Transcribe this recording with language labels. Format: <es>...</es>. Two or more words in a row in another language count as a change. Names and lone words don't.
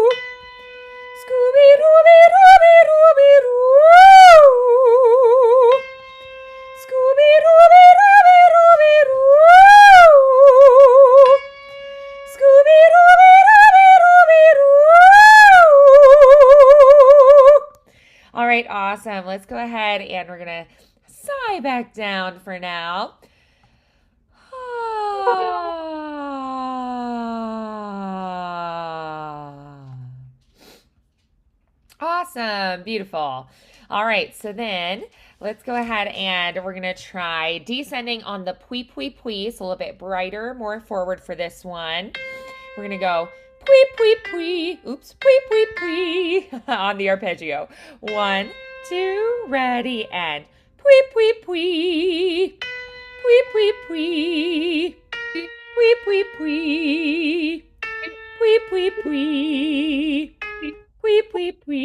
<en>Scooby Dooby Dooby Dooby Doo. Scooby Dooby Dooby Dooby Doo. Scooby Dooby Dooby Dooby Doo. All right, awesome. Let's go ahead and we're gonna sigh back down for now. Awesome, beautiful. All right, so then let's go ahead and we're gonna try descending on the pui pui pui. So a little bit brighter, more forward for this one. We're gonna go pui pui pui. Oops, pui pui pui on the arpeggio. 1, 2, ready, and pui pui pui. Pui pui pui. Pui pui pui. Pui pui pui. Pui pui pui.</en>